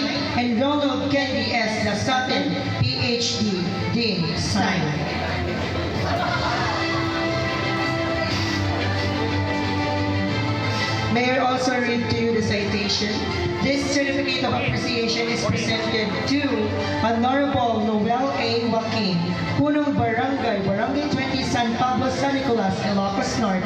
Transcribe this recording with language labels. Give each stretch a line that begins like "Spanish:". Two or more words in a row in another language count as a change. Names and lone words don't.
English: And Ronald Candy S. Lasatin, PhD, Dean, Sign. Mayor also read to you the citation. This certificate of appreciation is presented to Honorable Noel A. Joaquin,
Filipino: Punong Barangay,
English: Barangay 20 San Pablo, San Nicolas, Ilocos Norte.